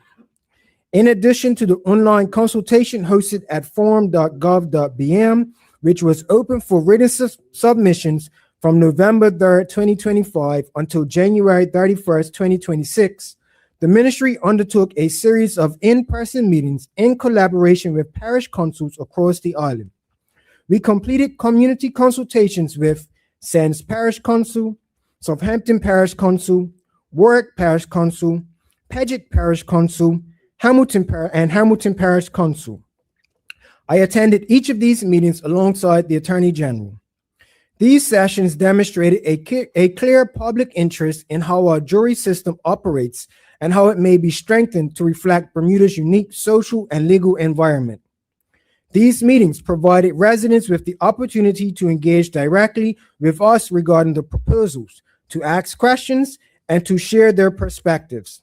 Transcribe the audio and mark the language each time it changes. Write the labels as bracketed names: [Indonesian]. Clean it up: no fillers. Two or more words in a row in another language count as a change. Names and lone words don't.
[English] In addition to the online consultation hosted at forum.gov.bm, which was open for written submissions from November 3rd, 2025 until January 31st, 2026, the ministry undertook a series of in-person meetings in collaboration with parish councils across the island. We completed community consultations with Sands Parish Council, Southampton Parish Council, Warwick Parish Council, Paget Parish Council, Hamilton Parish Council. I attended each of these meetings alongside the Attorney General. These sessions demonstrated a clear public interest in how our jury system operates and how it may be strengthened to reflect Bermuda's unique social and legal environment. These meetings provided residents with the opportunity to engage directly with us regarding the proposals, to ask questions, and to share their perspectives.